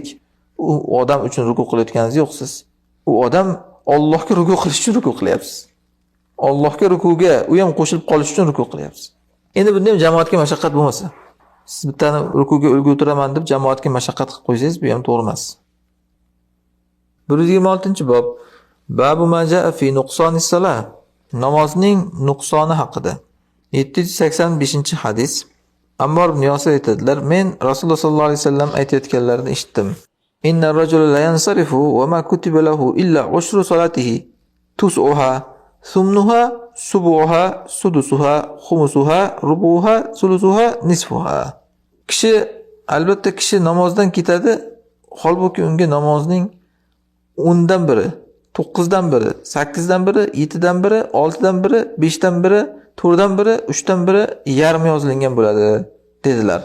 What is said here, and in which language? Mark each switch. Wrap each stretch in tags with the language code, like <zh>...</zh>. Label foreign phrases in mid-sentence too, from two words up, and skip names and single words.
<uz>U odam uchun ruku qilayotganingiz yo'q siz. U odam Allohga ruku qilish uchun ruku qilyapsiz. Allohga rukuga u ham qo'shilib qolish uchun ruku qilyapsiz. Endi bunda ham jamoatga mashaqqat bo'lmasa, siz bittani rukuga ulgu o'tiraman deb jamoatga mashaqqat qilib qo'ysangiz, bu ham to'g'ri emas. 126-bob.</uz> <ar>باب ما جاء في نقصان الصلاة.</ar> <uz>Namozning nuqsoni haqida. 785-hadis. Ammor ibn Yosir aytadilar, men Rasululloh</uz> <ar>صلى الله عليه وسلم</ar> <uz>aytayotganlarini eshitdim.</uz> <ar>إن الرجل لا ينصرف وما كتب له إلا عشر صلاته تسعها ثمنها سبعها سدسها خمسها ربعها ثلثها نصفها.</ar> <uz>Albatta kishi namozdan ketadi, holbuki unga namozning 10 dan biri, 9 dan biri, 8 dan biri, 7 dan biri, 6 dan biri, 5 dan biri, 4dan biri, 3dan biri yarmi yozilgan bo'ladi dedilar.</uz>